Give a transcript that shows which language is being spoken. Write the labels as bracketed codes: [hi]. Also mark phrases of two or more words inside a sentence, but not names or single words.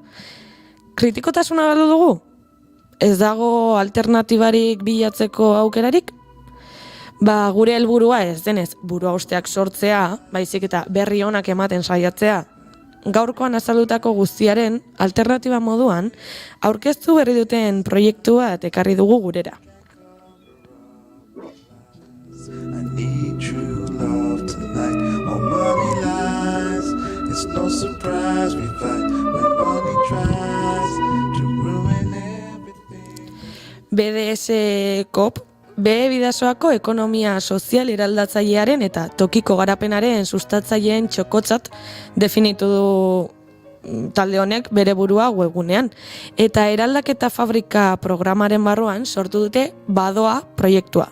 [eu] Kritikotasuna galdu dugu? Ez dago alternatibarik bilatzeko aukerarik? Gure helburua ez denez burua usteak sortzea, baizik eta berri onak ematen saiatzea. Gaurkoan azaldutako guztiaren alternatiba moduan, aurkeztu berri duten proiektu bat ekarri dugu gurera. [en] I need true love tonight. All money lies. It's no surprise we fight when money tries to ruin everything. [eu] BDS-KOP, Bidasoako ekonomia sozial eraldatzailearen eta tokiko garapenaren sustatzaileen txokotzat definitu du talde honek bere burua webgunean. Eta eraldaketa fabrika programaren barruan sortu dute Badoa proiektua.